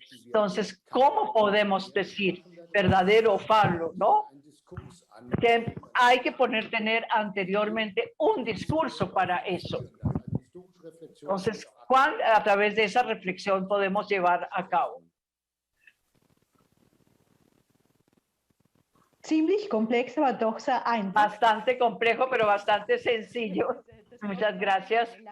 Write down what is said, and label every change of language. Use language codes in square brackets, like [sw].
[es] Entonces, ¿cómo podemos decir verdadero o falso, no? Que hay que tener anteriormente un discurso para eso. Entonces, a través de esa reflexión podemos llevar a cabo. [de] Ziemlich komplex, aber doch sehr einfach. [es] Bastante complejo, pero bastante sencillo. Muchas gracias.